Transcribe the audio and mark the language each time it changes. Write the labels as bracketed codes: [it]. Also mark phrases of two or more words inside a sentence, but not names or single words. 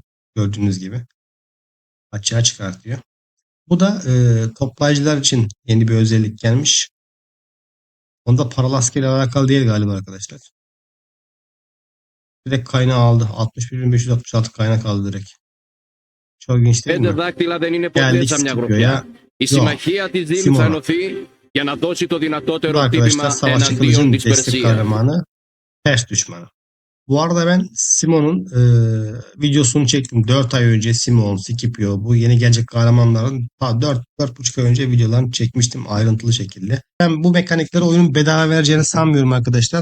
[tr] Gördüğünüz gibi açığa çıkartıyor. Bu da toplayıcılar için yeni bir özellik gelmiş. Onda paralı askeri alakalı değil galiba arkadaşlar. Direkt kaynağı aldı. 61.566 kaynak aldı direkt. Çok ilginç değil [el] Πέντε [tr] mi? [el] δάκτυλα δεν είναι [tr] Geldik [el] ποτέ σαν μια [tr] Scipio'ya. [el] γροθιά. Η [tr] Yok. [el] συμμαχία της Δήμου θα [tr] Simona. [el] ενωθεί για να δώσει το [tr] Bu da [el] δυνατότερο [tr] arkadaşlar [el] χτύπημα [tr] savaşçı [el] εναντίον [tr] kılıcın [el] της [tr] destek [el] Περσίας. [tr] kahramanı. Ters düşmanı. Bu arada ben Simon'un videosunu çektim. 4 ay önce Simon, Scipio, bu yeni gelecek kahramanların 4,5 ay önce videolarını çekmiştim ayrıntılı şekilde. Ben bu mekanikleri oyunun bedava vereceğini sanmıyorum arkadaşlar.